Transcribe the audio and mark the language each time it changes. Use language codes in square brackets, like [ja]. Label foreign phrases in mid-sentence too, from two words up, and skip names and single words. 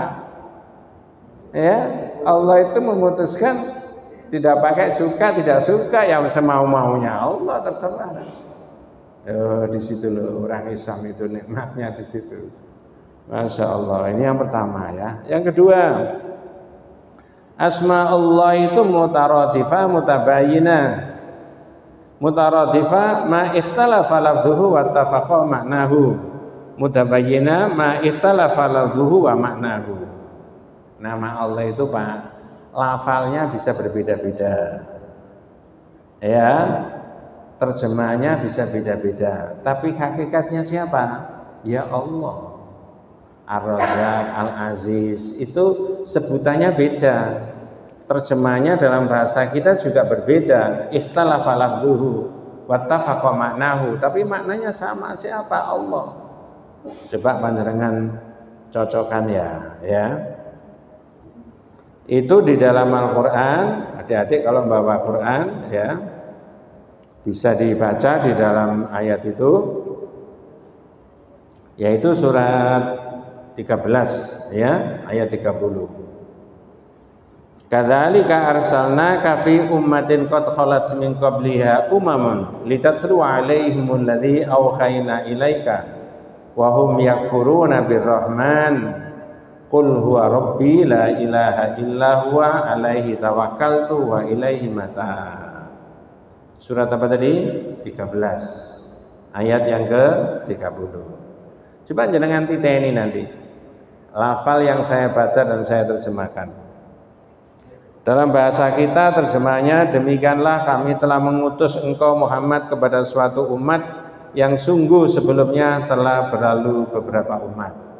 [id] Ya, Allah itu memutuskan tidak pakai suka, tidak suka, ya semau-maunya Allah, terserah. Di situ loh orang Islam itu nikmatnya di situ. [ar] ما شاء الله. [id] Ini yang pertama ya. Yang kedua, asma Allah itu [ar] مترادفة متباينة. مترادفة ما اختلف لفظه واتفق معناه. متباينة ما اختلف لفظه ومعناه. [id] Nama Allah itu Pak, lafalnya bisa berbeda-beda. Ya, terjemahannya bisa beda-beda. Tapi hakikatnya siapa? Ya Allah. Ar-Razzaq, Al-Aziz, itu sebutannya beda. Terjemahannya dalam bahasa kita juga berbeda. [ar] اختلف لفظه واتفق معناه. [id] Tapi maknanya sama, siapa? Allah. Coba panjenengan cocokkan ya. Itu di dalam Al-Qur'an, adik-adik kalau membawa Quran ya, bisa dibaca di dalam ayat itu, yaitu surat 13 ya, ayat 30. [ar] كذلك أرسلناك في أمة قد خلت من قبلها أمم لتتلو عليهم الذي أوحينا إليك وهم يكفرون بالرحمن قل هو ربي لا إله إلا هو عليه توكلت وإليه متاب. [id] Surat apa tadi? 13. Ayat yang ke-30. Coba [jv] jenengan titeni [id] nanti lafal yang saya baca dan saya terjemahkan. Dalam bahasa kita terjemahnya, demikianlah kami telah mengutus engkau Muhammad kepada suatu umat yang sungguh sebelumnya telah berlalu beberapa umat.